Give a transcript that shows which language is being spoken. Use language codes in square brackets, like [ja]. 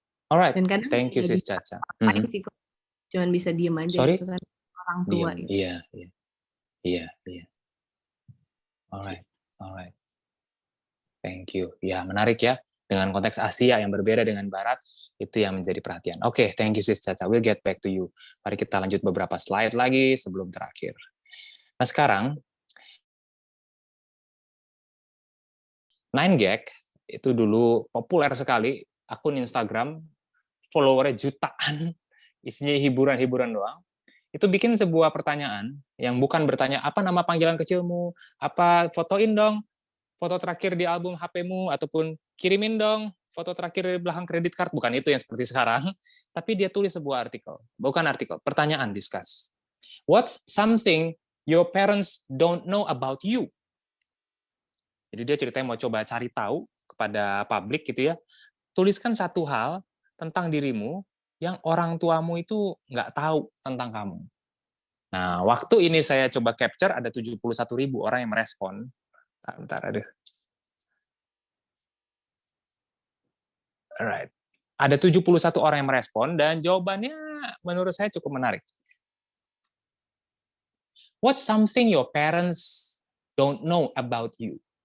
[en] Alright, thank you Sis Caca. [id] Cuman bisa diem aja. [en] Sorry? [id] Gitu kan orang tua. Iya. [en] Alright, alright. Thank you. [id] Ya, menarik ya. Dengan konteks Asia yang berbeda dengan Barat, itu yang menjadi perhatian. [en] Oke, thank you Sis Caca. We'll get back to you. [id] Mari kita lanjut beberapa slide lagi sebelum terakhir. Nah sekarang, 9gag itu dulu populer sekali, akun Instagram, followernya jutaan, isinya hiburan-hiburan doang. Itu bikin sebuah pertanyaan yang bukan bertanya, apa nama panggilan kecilmu, apa fotoin dong foto terakhir di album HP-mu, ataupun kirimin dong foto terakhir di belakang kredit card, bukan itu yang seperti sekarang, tapi dia tulis sebuah artikel, bukan artikel, pertanyaan, discuss. [en] What's something your parents don't know about you? [id] Jadi dia ceritanya mau coba cari tahu kepada publik gitu ya, tuliskan satu hal tentang dirimu yang orang tuamu itu nggak tahu tentang kamu. Nah, waktu ini saya coba capture, ada 71.000 orang yang merespon. Bentar, aduh. Alright. Ada 71 orang yang merespon, dan jawabannya menurut saya cukup menarik. [en] What's something your parents don't know about you?